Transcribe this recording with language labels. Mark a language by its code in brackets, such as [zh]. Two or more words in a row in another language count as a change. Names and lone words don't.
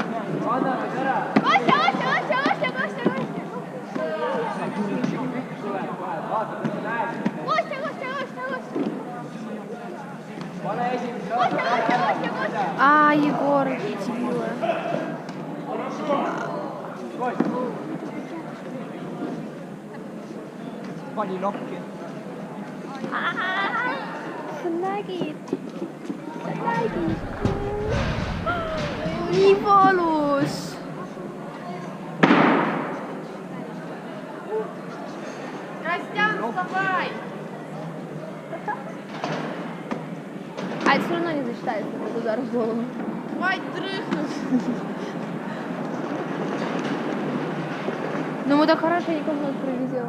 [et] Anname ära! Kostja! Vaata, kas sa näed! Kostja! Pane esimese raata ära! [ru] Егор, дебила. [et] Pani nokki. Sa nägid. Nii valus. Kostjan, [ru] вставай! А это все равно не засчитается, этот удар в голову. Давай, дрыхнешь! Ну мы так хорошенько в нос прилетело.